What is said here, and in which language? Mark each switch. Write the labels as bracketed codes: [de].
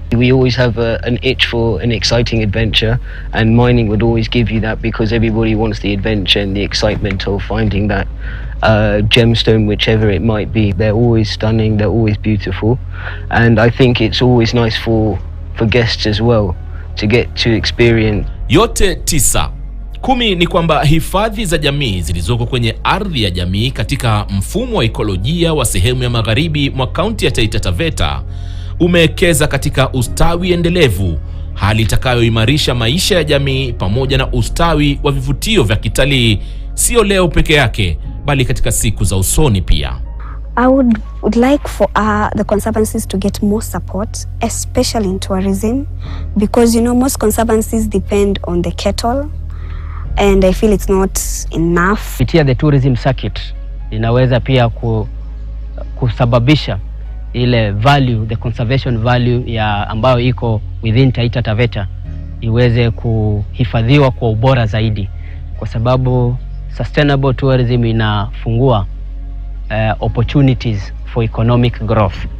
[en] We always have an itch for an exciting adventure, and mining would always give you that because everybody wants the adventure and the excitement of finding that gemstone, whichever it might be. They're always stunning, they're always beautiful, and I think it's always nice for guests as well to get to experience. [sw] Yote 9. 10 ni kwamba hifadhi za jamii zilizoko kwenye ardhi ya jamii katika mfumo wa ekolojia wa sehemu ya magharibi mwa kaunti ya Taita Taveta umewekeza katika ustawi endelevu, hali itakayoimarisha maisha ya jamii pamoja na ustawi wa vivutio vya kitalii, sio leo peke yake bali katika siku za usoni pia. [en] I would like for the conservancies to get more support, especially in tourism, because most conservancies depend on the cattle, and I feel it's not enough. [sw] Kupitia [en] the tourism circuit [sw] inaweza pia kusababisha ile value, [en] the conservation value [sw] ya ambayo iko [en] within Taita Taveta [sw] iweze kuhifadhiwa kwa ubora zaidi, kwa sababu [en] sustainable tourism [sw] inafungua [en] opportunities for economic growth.